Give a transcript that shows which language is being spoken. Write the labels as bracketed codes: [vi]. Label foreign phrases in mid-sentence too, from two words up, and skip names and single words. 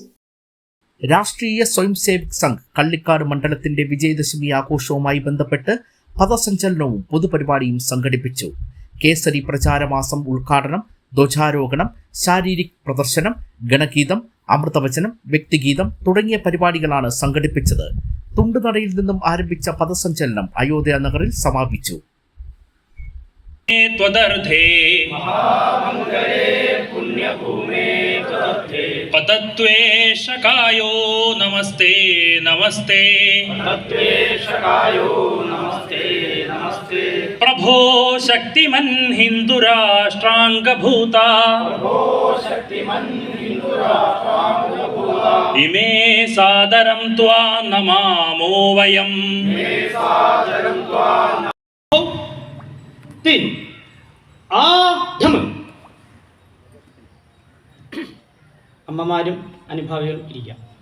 [ml] രാഷ്ട്രീയ സ്വയം സേവക് സംഘ് കള്ളിക്കാട് മണ്ഡലത്തിന്റെ വിജയദശമി ആഘോഷവുമായി ബന്ധപ്പെട്ട് പഥസഞ്ചലനവും പൊതുപരിപാടിയും സംഘടിപ്പിച്ചു. കേസരി പ്രചാരമാസം ഉദ്ഘാടനം, ധ്വജാരോഹണം, ശാരീരിക് പ്രദർശനം, ഗണഗീതം, അമൃതവചനം, വ്യക്തിഗീതം തുടങ്ങിയ പരിപാടികളാണ് സംഘടിപ്പിച്ചത്. തുണ്ടുനടയിൽ നിന്നും ആരംഭിച്ച പഥസഞ്ചലനം അയോധ്യ നഗറിൽ സമാപിച്ചു. [sa] पतत्वेशकायो नमस्ते नमस्ते प्रभो शक्तिमन् हिन्दुराष्ट्राङ्गभूता इमे सादरं त्वा नमामो वयम्. [ml] അമ്മമാരും അനുഭാവികളും ഇരിക്കാം.